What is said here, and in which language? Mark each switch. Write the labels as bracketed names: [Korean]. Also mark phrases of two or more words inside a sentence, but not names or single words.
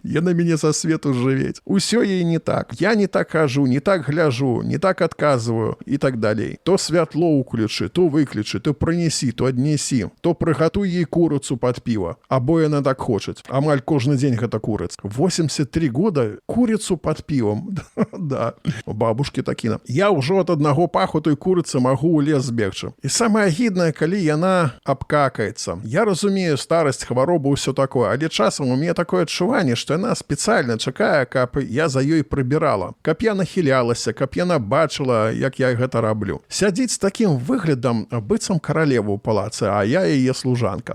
[Belarusian] Яна мяне са свету жывець. Усё ей не так. Я не так кажу, не так гляжу, не так адказваю і так далей. То святло ўключы, то выключы, то прынесі, то аднесі, то прыгатуй ей курыцу пад піва. Або яна так хочаць. Амаль кожны дзень гэта курыц. [Russian] 83 года курицу под пивом. Да, у бабушки такие. Я уже от одного паху той курицы могу у лес збегчы. [Belarusian] И самое агіднае, калі яна обкакается. Я разумею старость, хваробу, [Russian] все такое, [Belarusian] але часам [Russian] у меня [Belarusian] такое адчуванне, что яна специально чакае, каб я за ёй прыбірала, каб я нахілялася, каб яна бачыла, як я гэта раблю. Сядзіць з таким выглядам быццам каралеву ў палацы, а я яе служанка.